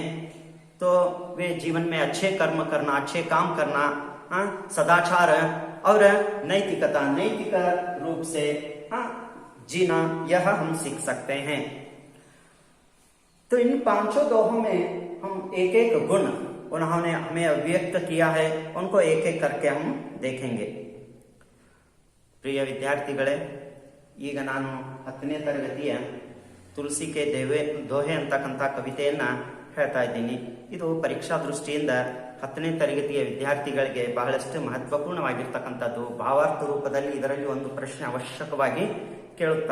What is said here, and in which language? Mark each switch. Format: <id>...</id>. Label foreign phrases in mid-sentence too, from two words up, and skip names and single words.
<hi>तो वे जीवन में अच्छे कर्म करना, अच्छे काम करना, सदाचार और नैतिकता, नैतिक रूप से जीना, यह हम सीख सकते हैं। तो इन 5 दोहों में हम एक गुण उन्होंने हमें अभिव्यक्त किया है, उनको एक करके हम देखेंगे।</hi> <kn>प्रिय ವಿದ್ಯಾರ್ಥಿಗಳೇ, ಈಗ ನಾನು 10ನೇ ತರಗತಿಯ ತುಳಸಿ ಕೆ ದೋಹೆ ಅಂತಕ್ಕಂಥ ಕವಿತೆಯನ್ನ ಹೇಳ್ತಾ ಇದ್ದೀನಿ. ಇದು ಪರೀಕ್ಷಾ ದೃಷ್ಟಿಯಿಂದ 10ನೇ ತರಗತಿಯ ವಿದ್ಯಾರ್ಥಿಗಳಿಗೆ ಬಹಳಷ್ಟು ಮಹತ್ವಪೂರ್ಣವಾಗಿರ್ತಕ್ಕಂಥದ್ದು. ಭಾವಾರ್ಥ ರೂಪದಲ್ಲಿ ಇದರಲ್ಲಿ ಒಂದು ಪ್ರಶ್ನೆ ಅವಶ್ಯಕವಾಗಿ ಕೇಳುತ್ತಾರೆ.</kn>